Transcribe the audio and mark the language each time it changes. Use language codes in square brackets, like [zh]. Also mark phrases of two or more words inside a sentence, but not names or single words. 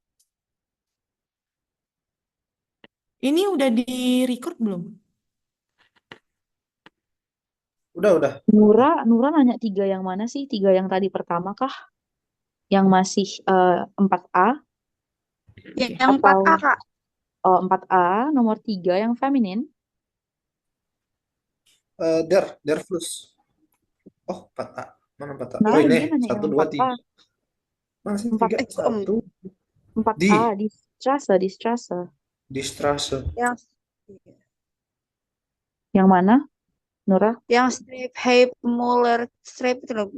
[id] Ini udah di-record belum? Udah. Nura nanya 3 yang mana sih? 3 yang tadi pertama kah? Yang masih 4A? Oke. Yang 4A, Kak. 4A, nomor 3 yang feminin. [de] Der Fluss. [id] Oh, 4A. Mana 4A? Nah, Oh, ini dia nanya 1, yang 2, 4A. 3. Mana sih 4, 3? 1 4A, di Strasse. di Strasse. Yang Yang mana, Nura? yang strip Hype Muller strip itu loh.